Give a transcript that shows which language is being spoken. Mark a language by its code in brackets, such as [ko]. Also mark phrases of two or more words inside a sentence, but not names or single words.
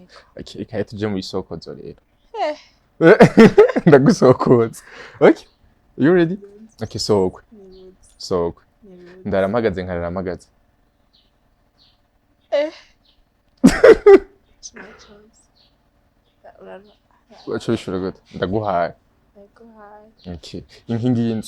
[rn] Okay, reka tuje mu isokozo rero. Ndagusokoza. [en] Okay. You ready? [rn] Okay, sokwe. Sokwe. Ndarampagaze nkarampagaze. Wacho bishura gute? Ndaguhaye. Okay. Inkingi y'inzu.